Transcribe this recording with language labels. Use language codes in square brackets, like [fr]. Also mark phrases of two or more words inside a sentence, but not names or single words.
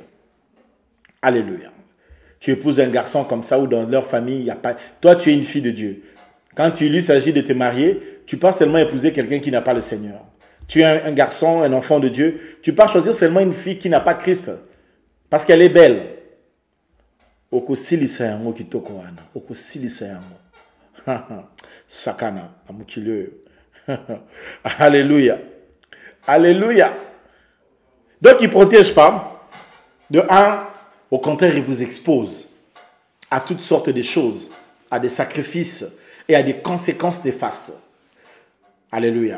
[fr] Alléluia. Tu épouses un garçon comme ça ou dans leur famille, il n'y a pas... Toi, tu es une fille de Dieu. Quand il s'agit de te marier, tu ne peux pas seulement épouser quelqu'un qui n'a pas le Seigneur. Tu es un garçon, un enfant de Dieu. Tu ne peux pas choisir seulement une fille qui n'a pas Christ. Parce qu'elle est belle. [ln] Okosilisa yango kitoko wana. Okosilisa yango. Sakana, amukile. [fr] Alléluia. Alléluia. Donc, il ne protège pas. De un, au contraire, il vous expose à toutes sortes de choses, à des sacrifices et à des conséquences néfastes. Alléluia.